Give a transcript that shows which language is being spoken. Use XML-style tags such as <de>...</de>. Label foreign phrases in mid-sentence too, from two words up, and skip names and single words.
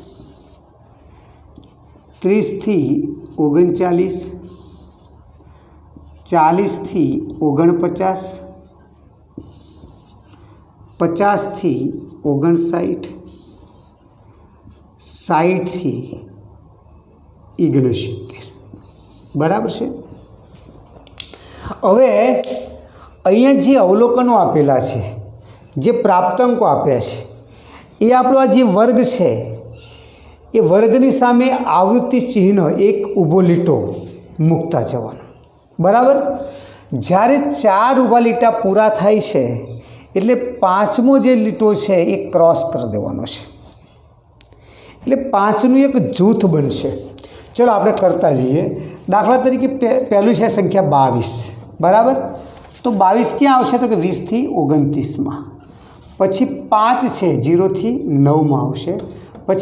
<gu>30 થી 39 40 થી 49 50 થી 59 60 થી 69 બરાબર છે। હવે અહીંયા જે અવલોકનો આપેલા છે જે પ્રાપ્તાંકો આપ્યા છે એ આપણો આ જે વર્ગ છે એ વર્ગની સામે આવૃત્તિ ચિહ્ન એક ઊભો લીટો મૂકતા જવાનો બરાબર। જ્યારે 4 ઊભા લીટા પૂરા થાય છે એટલે પાંચમો જે લીટો છે એ ક્રોસ કરી દેવાનો છે એટલે પાંચનું એક જૂથ બનશે। ચલો આપણે કરતા જઈએ। દાખલા તરીકે પહેલું છે સંખ્યા 22 બરાબર તો 22 ક્યાં આવશે તો કે 20 થી 29 પછી 5 છે 0 થી 9 આવશે પછી</gu>